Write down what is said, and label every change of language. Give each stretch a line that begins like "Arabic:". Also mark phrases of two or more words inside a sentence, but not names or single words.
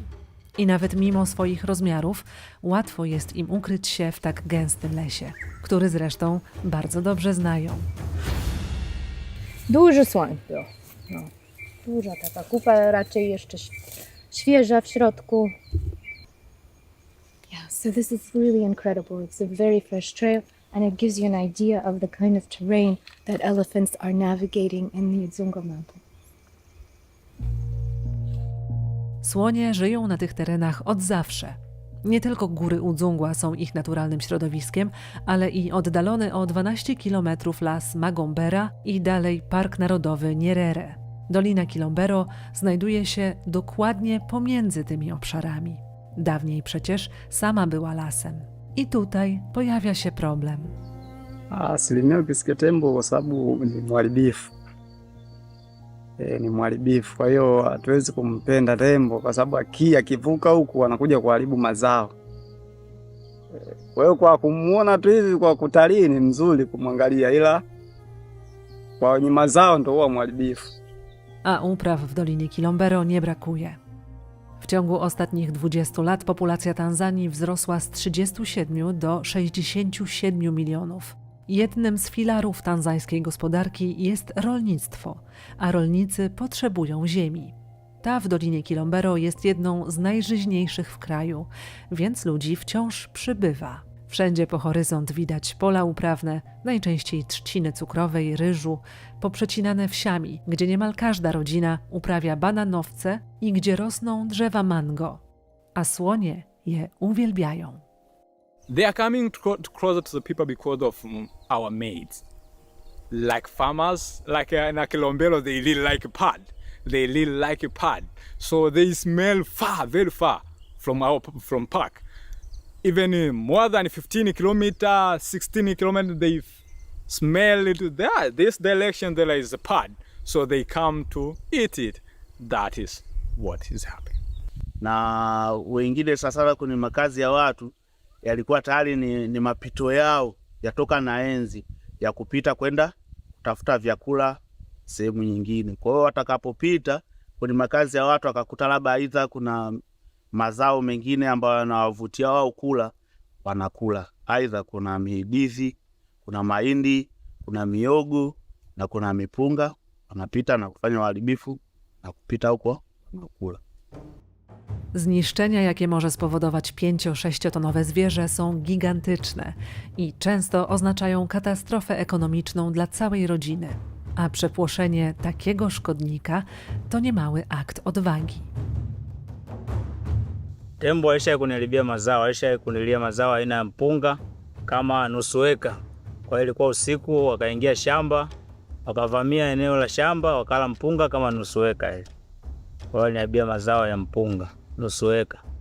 Polish: I nawet mimo swoich rozmiarów łatwo jest im ukryć się w tak gęstym lesie, który zresztą bardzo dobrze znają. Duży słoń był. No. Duża taka kupa, raczej jeszcze świeża w środku.
English: Yeah, so this is really incredible. It's a very fresh trail and it gives you an idea of the kind of terrain that elephants are navigating in the Udzungwa mountain.
Polish: Słonie żyją na tych terenach od zawsze. Nie tylko góry Udzungwa są ich naturalnym środowiskiem, ale i oddalony o 12 km las Magombera i dalej Park Narodowy Nyerere. Dolina Kilombero znajduje się dokładnie pomiędzy tymi obszarami. Dawniej przecież sama była lasem. I tutaj pojawia się problem.
Swahili: Asilimia ukisikia tembo kwa sababu ni mharibifu. Ni mharibifu, kwa hiyo hatuwezi kumpenda tembo kwa sababu akivuka huku anakuja kuharibu mazao. Kwa hiyo kwa kumuona tu hivi kwa kutalii ni mzuri kumwangalia, ila kwa wenye mazao ndio huwa mharibifu.
Polish: A upraw w Dolinie Kilombero nie brakuje. W ciągu ostatnich 20 lat populacja Tanzanii wzrosła z 37 do 67 milionów. Jednym z filarów tanzańskiej gospodarki jest rolnictwo, a rolnicy potrzebują ziemi. Ta w Dolinie Kilombero jest jedną z najżyźniejszych w kraju, więc ludzi wciąż przybywa. Wszędzie po horyzont widać pola uprawne, najczęściej trzciny cukrowej, ryżu, poprzecinane wsiami, gdzie niemal każda rodzina uprawia bananowce i gdzie rosną drzewa mango, a słonie je uwielbiają.
English: They are coming closer to the people because of our maize. Like farmers, like in Kilombero, they live like a pod. They live like a pod. So they smell far, very far from park. Even more than 15 kilometers, 16 kilometers, they smell it there. This direction there is a pod. So they come to eat it. That is what is happening.
Swahili: Na wengine sasa kwenye makazi ya watu yalikuwa tayari ni mapito yao yatoka na enzi ya kupita kwenda kutafuta vyakula sehemu nyingine. Kwa hiyo watakapopita kwenye makazi ya watu akakuta labda aidha kuna mazao mengine ambayo yanawavutia wao kula, wanakula. Aidha kuna midizi, kuna mahindi, kuna miogo na kuna mipunga, wanapita na kufanya uharibifu na kupita huko wanakula.
Polish: Zniszczenia, jakie może spowodować 5-6-tonowe zwierzę, są gigantyczne i często oznaczają katastrofę ekonomiczną dla całej rodziny. A przepłoszenie takiego szkodnika to niemały akt odwagi.
Swahili: Tembo alishawahi kuniharibia mazao, alishawahi kunilia mazao aina ya mpunga kama nusu eka. Kwa hiyo ilikuwa usiku, wakaingia shamba, wakavamia eneo la shamba, wakala mpunga kama nusu eka ile. Kwa hiyo niharibia mazao ya mpunga nusu eka.